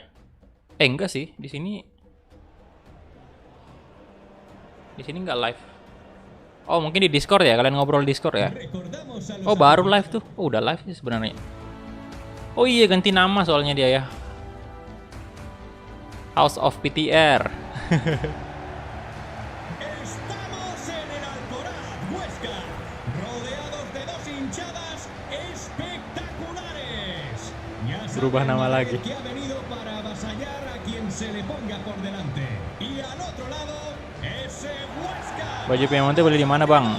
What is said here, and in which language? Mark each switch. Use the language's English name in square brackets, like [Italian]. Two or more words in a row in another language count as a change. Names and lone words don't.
[Indonesian] Enggak sih, di sini nggak live. Oh, mungkin di Discord ya, kalian ngobrol di Discord ya? Oh, baru live tuh. Oh, udah live sih sebenarnya. Oh iya, ganti nama soalnya dia ya. House of PTR. [Spanish] Estamos en el Alcoraz, Huesca, rodeados de 2 hinchadas espectaculares. Ya saben [Indonesian] Berubah nama lagi. [Spanish] que ha venido para avasallar a quien se le ponga por delante. Y al otro lado, ese Huesca. [Indonesian] Baju Piemonte beli di mana, Bang?